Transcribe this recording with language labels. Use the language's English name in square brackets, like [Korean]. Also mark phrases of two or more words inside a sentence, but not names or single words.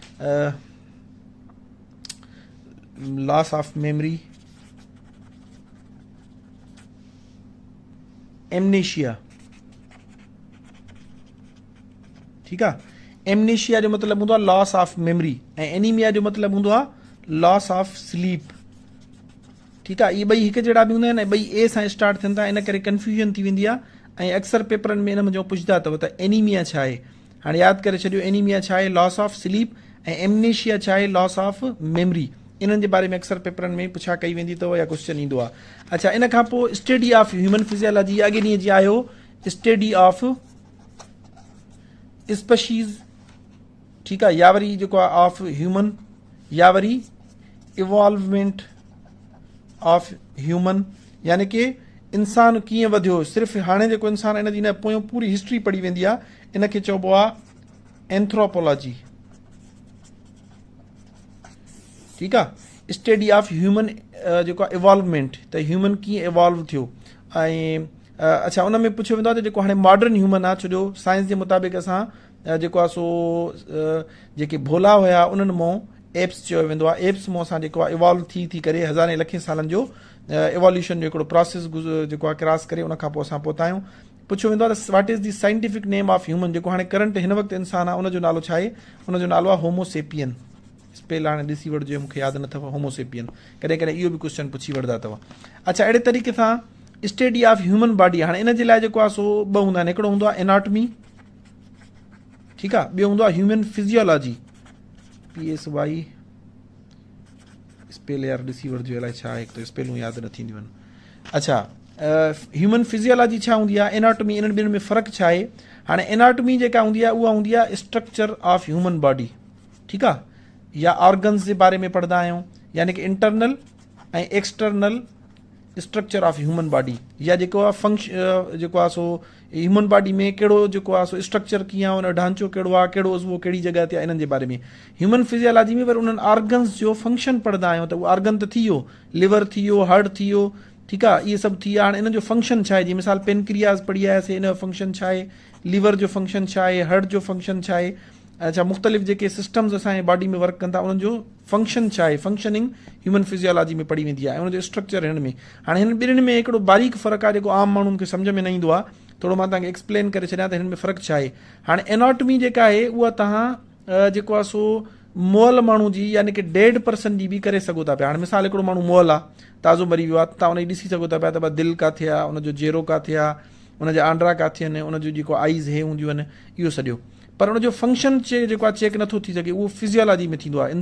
[English] loss of memory [Sindhi] एमनेशिया ठीकु आहे एमनेशिया जो मतिलबु हूंदो आहे [English] loss of memory [Sindhi] ऐं एनीमिया जो मतिलबु हूंदो आहे [English] loss of sleep [Sindhi] ठीकु आहे इहे ॿई हिकु जहिड़ा बि हूंदा आहिनि ऐं ॿई ए सां स्टार्ट थियनि था इन करे कंफ्यूजन थी वेंदी आहे ऐं अक्सर पेपरनि में इन में जो पुछंदा अथव त एनीमिया छा आहे हाणे यादि करे छॾियो एनीमिया छा आहे [English] loss of sleep [Sindhi] ऐं एमनेशिया छा आहे [English] loss of memory [Sindhi] इन्हनि जे बारे में अक्सर पेपरनि में पुछा कई वेंदी अथव या क्वेश्चन ईंदो आहे अच्छा इन खां पोइ [English] study of human physiology [Sindhi] अॻे ॾींहं जी आयो [English] study of [Sindhi] स्पीशीज़ ठीकु आहे या वरी जेको आहे [English] of human [Sindhi] या वरी [English] evolvement of human [Sindhi] यानी कि इंसान कीअं वधियो, सिर्फ़ु हाणे जेको इंसान इन जी न पोयों पूरी हिस्ट्री पढ़ी वेंदी आहे, इन खे चइबो आहे एंथ्रोपोलॉजी। ठीकु आहे, [English] study of human [Sindhi] जेको आहे इवॉल्वमेंट, त ह्यूमन कीअं इवॉल्व थियो। ऐं अच्छा, उन में पुछियो वेंदो आहे त जेको हाणे [English] modern human [Sindhi] आहे, छो जो साइंस जे मुताबिक़ असां जेको आहे सो जेके भोला हुया उन्हनि मां एप्स चयो वेंदो आहे, एप्स मां असां जेको आहे इवॉल्व थी करे हज़ारे लखे सालनि जो इवोल्यूशन जो हिकिड़ो प्रोसेस जेको आहे क्रॉस करे उन खां पोइ असां पहुता आहियूं। पुछियो वेंदो आहे त [English] what is the scientific name of human, [Sindhi] जेको हाणे करंट हिन वक़्तु इंसान आहे उनजो नालो छा आहे, उनजो नालो आहे होमोसेपियन। स्पेल हाणे ॾिसी वठिजो, मूंखे यादि न अथव, होमोसेपियन, कॾहिं कॾहिं इहो बि क्वेश्चन पुछी वठंदा अथव। अच्छा, अहिड़े तरीक़े सां [English] study of human body, [Sindhi] हाणे इन जे लाइ जेको आहे सो ॿ हूंदा आहिनि, हिकिड़ो हूंदो आहे एनाटमी, ठीकु आहे, ॿियो हूंदो आहे [English] human physiology, [Sindhi] PSY, स्पेल यार ॾिसी वठिजो, अलाए छा आहे, हिकु त स्पेलूं यादि न थींदियूं आहिनि। अच्छा, [English] human physiology [Sindhi] छा हूंदी आहे, एनाटमी, इन्हनि ॿिन्हिनि में फ़र्क़ु छा आहे। हाणे एनाटमी जेका हूंदी आहे उहा हूंदी आहे [English] structure of human body, [Sindhi] ठीकु आहे, या ऑर्गन्स जे बारे में पढ़ंदा आहियूं, यानी कि इंटरनल ऐं [English] external structure of human body, [Sindhi] या जेको आहे फंक्शन जेको आहे सो [English] human body [Sindhi] में कहिड़ो जेको आहे सो स्ट्रक्चर कीअं आहे, उन ढांचो कहिड़ो आहे, कहिड़ो उज़वो कहिड़ी जॻह ते आहे, इन्हनि जे बारे में। [English] human physiology [Sindhi] में वरी उन्हनि ऑर्गन्स जो फंक्शन पढ़ंदा आहियूं, त उहो ऑर्गन त थी वियो, लिवर थी वियो, हार्ट थी वियो, ठीकु आहे, इहे सभु थी विया। हाणे इन जो फंक्शन छा आहे, जीअं मिसाल पेनक्रियाज़ पढ़ी आयासीं, इन जो फंक्शन छा आहे, लिवर जो फंक्शन छा आहे, हार्ट जो फंक्शन छा आहे। अच्छा, मुख़्तलिफ़ जेके सिस्टम्स असांजे बॉडी में वर्क कनि था उन्हनि जो फंक्शन छा आहे, [English] functioning human physiology [Sindhi] में पढ़ी वेंदी आहे, ऐं उनजो स्ट्रक्चर हिन में। हाणे हिन ॿिन्हिनि में हिकिड़ो बारीक फ़र्क़ु आहे जेको आम माण्हुनि खे सम्झ में न ईंदो आहे, थोरो मां तव्हांखे एक्सप्लेन करे छॾियां त हिन में फ़र्क़ु छा आहे। हाणे एनाटमी जेका आहे उहा तव्हां जेको आहे सो मुअल माण्हू जी, यानी कि [English] dead person [Sindhi] जी बि करे सघो था पिया। हाणे मिसाल हिकिड़ो माण्हू मुअल आहे, ताज़ो मरी वियो आहे, तव्हां उनजी ॾिसी सघो था पिया त दिलि किथे आहे, उनजो जेरो किथे आहे, उनजा आंड्रा किथे आहिनि, उनजो जेको आइज़ हे हूंदियूं आहिनि, इहो सॼो, पर उनजो फंक्शन जेको आहे चेक नथो थी सघे, उहो फिजियोलॉजी में थींदो आहे।